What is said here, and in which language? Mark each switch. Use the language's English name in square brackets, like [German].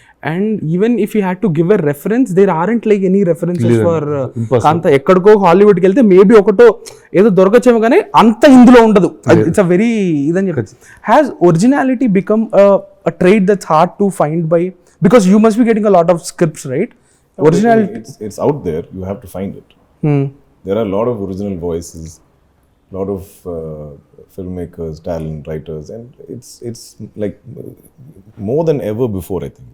[English] And even if you had to give a reference, there aren't like any references for Kaantha. [Telugu] ఎక్కడికో హాలీవుడ్కి వెళ్తే maybe ఒకటో ఏదో దొరకచ్చేమో కానీ అంత ఇందులో ఉండదు. [English] it's a very [Telugu] ఇదని చెప్పి. [English] Has originality become a trait that's hard to find by, because you must be getting a lot of scripts, right? Originality, it's out there, you have to find it. There are a lot of original voices, a lot of filmmakers, talent, writers, and it's like more than ever before, I think.